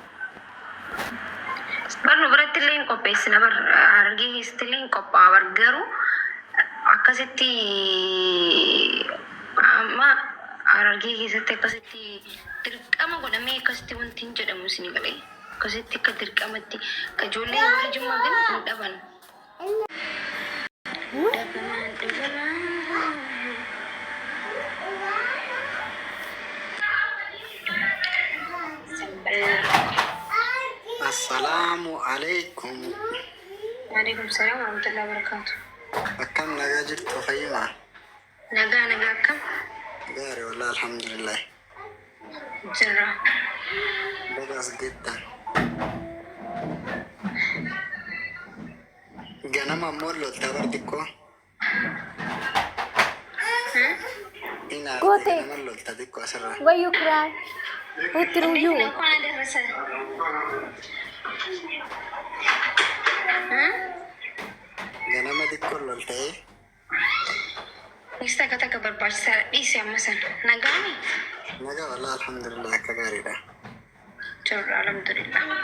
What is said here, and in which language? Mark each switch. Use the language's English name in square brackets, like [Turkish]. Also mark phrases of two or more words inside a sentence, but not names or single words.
[Oromo] Barnu biratti illee hin qopheessina hargee keessatti illee hin qophaa'a garuu akkasitti amma hargee keessatti akkasitti dirqama godhamee akkasitti wanti hin jedhamu isin galee akkasitti akka dirqamatti akka ijoollee warri jimmaa gadi hin dhaban. [Arabic] السلام عليكم. وعليكم السلام ورحمة الله وبركاته. [Oromo] Akkam nagaa jirtu fayyima? Nagaa akkam? Gaarii [Arabic] والله الحمد لله. [Oromo] Jirra. Bagaas geddan. Ganama ammoo lolta bardikkoo? Goote. Ganama lolta dikkoo asirraa. [English] Why you cry? Who threw you? [Oromo] Ganama dikkoo lolta Mista kata barbaachisaa dhiisi amma sana. Nagaani? Nagaa [Arabic] والله الحمد لله [Oromo] akka gaariidha. Jirra alhamdulillah.